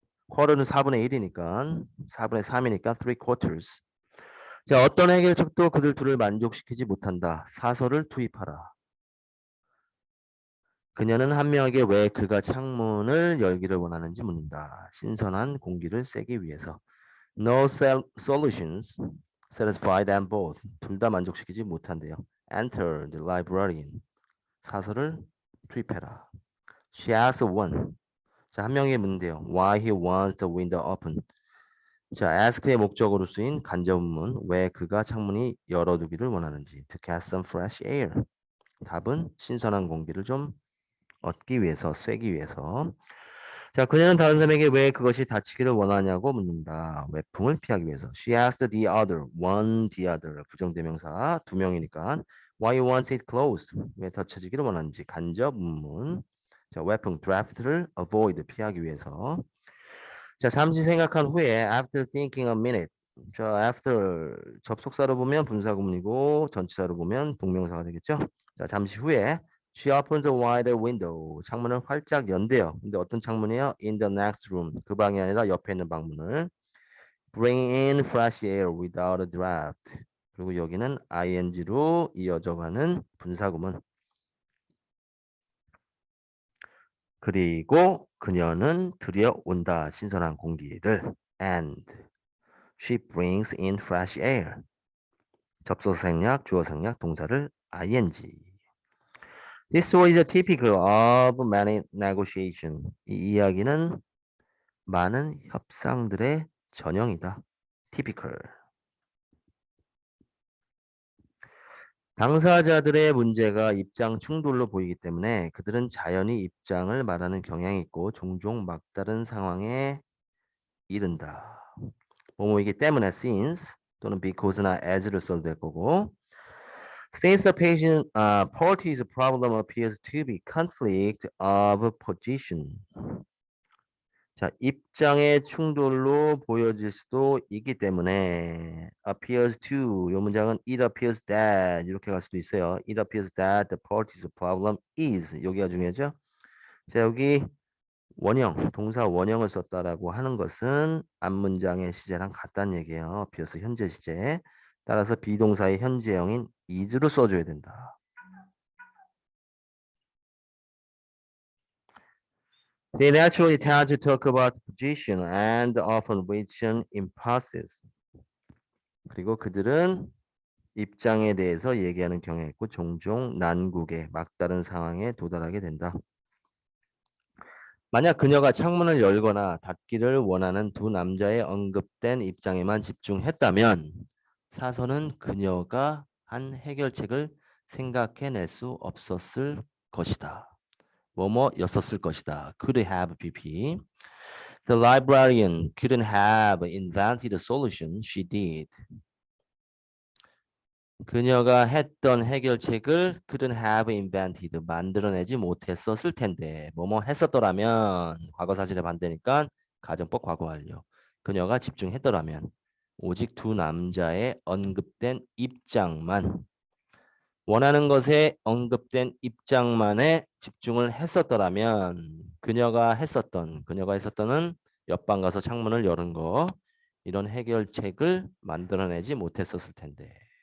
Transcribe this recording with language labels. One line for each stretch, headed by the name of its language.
Korean: quarter는 4분의 1이니까 4분의 3이니까 three quarters. 자, 어떤 해결책도 그들 둘을 만족시키지 못한다. 사설을 투입하라. 그녀는 한 명에게 왜 그가 창문을 열기를 원하는지 묻는다. 신선한 공기를 쐬기 위해서.
English: No solutions satisfy them both.
Korean: 둘 다 만족시키지 못한대요.
English: Enter the librarian.
Korean: 사설을 투입해라.
English: She asks one.
Korean: 자, 한 명에게 묻는데요.
English: Why he wants the window open.
Korean: 자, ask의 목적으로 쓰인 간접문. 왜 그가 창문이 열어두기를 원하는지.
English: To get some fresh air.
Korean: 답은 신선한 공기를 좀 얻기 위해서, 쐬기 위해서. 자, 그녀는 다른 사람에게 왜 그것이 닫히기를 원하냐고 묻는다. 외풍을 피하기 위해서.
English: She asked the other, one the other.
Korean: 부정대명사 두 명이니까.
English: Why you want it closed?
Korean: 왜 닫혀지기를 원하는지. 간접 문문. 자, 외풍 draft를 avoid 피하기 위해서. 자, 잠시 생각한 후에
English: after thinking a minute.
Korean: 자, after 접속사로 보면 분사구문이고 전치사로 보면 동명사가 되겠죠. 자, 잠시 후에
English: she opens a wider window.
Korean: 창문을 활짝 연대요. 근데 어떤 창문이에요?
English: In the next room.
Korean: 그 방이 아니라 옆에 있는 방문을.
English: Bring in fresh air without a draft.
Korean: 그리고 여기는 ing로 이어져 가는 분사구문. 그리고 그녀는 들여온다. 신선한 공기를.
English: And she brings in fresh air.
Korean: 접속 생략, 주어 생략, 동사를 ing.
English: This story is typical of many negotiation.
Korean: 이 이야기는 많은 협상들의 전형이다. typical. 당사자들의 문제가 입장 충돌로 보이기 때문에 그들은 자연히 입장을 말하는 경향이 있고 종종 막다른 상황에 이른다. 뭐뭐이기 때문에
English: since 또는 because나 as를 써도 될 거고 since the patient party's problem appears to be conflict of position.
Korean: 자, 입장의 충돌로 보여질 수도 있기 때문에 appears to 이 문장은
English: it appears that
Korean: 이렇게 갈 수도 있어요.
English: It appears that the party's problem is
Korean: 여기가 중요하죠. 자, 여기 원형, 동사 원형을 썼다라고 하는 것은 앞문장의 시제랑 같다는 얘기예요. appears 현재 시제. 따라서 비동사의 현재형인 is로 써줘야 된다.
English: They naturally tend to talk about position and often mention impasses.
Korean: 그리고 그들은 입장에 대해서 얘기하는 경향이 있고 종종 난국에 막다른 상황에 도달하게 된다. 만약 그녀가 창문을 열거나 닫기를 원하는 두 남자의 언급된 입장에만 집중했다면 사서는 그녀가 한 해결책을 생각해낼 수 없었을 것이다. 뭐뭐였었을 것이다. Could have PP.
English: The librarian couldn't have invented the solution she did.
Korean: 그녀가 했던 해결책을
English: couldn't have invented
Korean: 만들어내지 못했었을 텐데 뭐뭐 했었더라면 과거 사실의 반대니까 가정법 과거 완료. 그녀가 집중했더라면 오직 두 남자의 언급된 입장만 원하는 것에 언급된 입장만에 집중을 했었더라면 그녀가 했었던은 옆방 가서 창문을 여는 거 이런 해결책을 만들어내지 못했었을 텐데